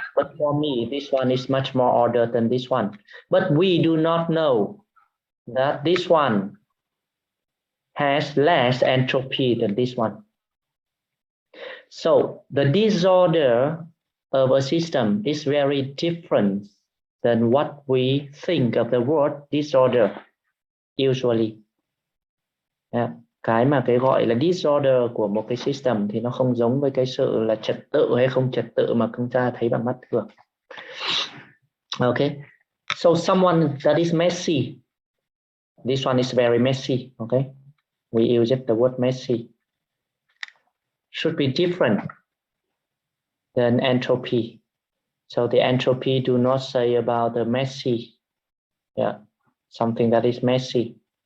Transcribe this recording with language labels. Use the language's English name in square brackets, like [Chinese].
[English] But for me, this one is much more ordered than this one. But we do not know that this one has less entropy than this one. So the disorder of a system is very different than what we think of the word disorder usually. [Vietnamese] Cái mà cái gọi là disorder của một cái system thì nó không giống với cái sự là trật tự hay không trật tự mà chúng ta thấy bằng mắt thường. [English] Okay, so someone that is messy, this one is very messy. Okay, we use the word messy, should be different than entropy. So the entropy do not say about the messy, something that is messy.